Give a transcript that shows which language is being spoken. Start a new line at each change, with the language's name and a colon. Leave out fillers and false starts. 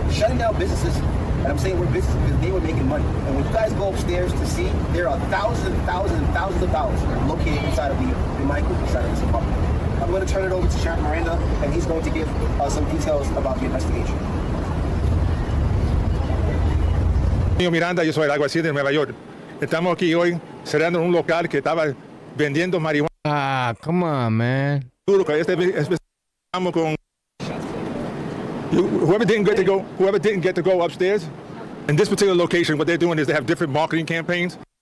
English: Shutting down businesses, and I'm saying we're businesses because they were making money. And when you guys go upstairs to see, there are thousands and thousands and thousands of dollars located inside of the micro inside of this apartment. I'm going to turn it over to Sheriff Miranda, and he's going to give some details about the investigation.
Spanish: Miranda, yo soy el alguacil de Nueva York. Estamos aquí hoy cerrando un local que estaba vendiendo marihuana.
English: Ah, come on, man. Whoever didn't get to go upstairs, in this particular location, what they're doing is they have different marketing campaigns.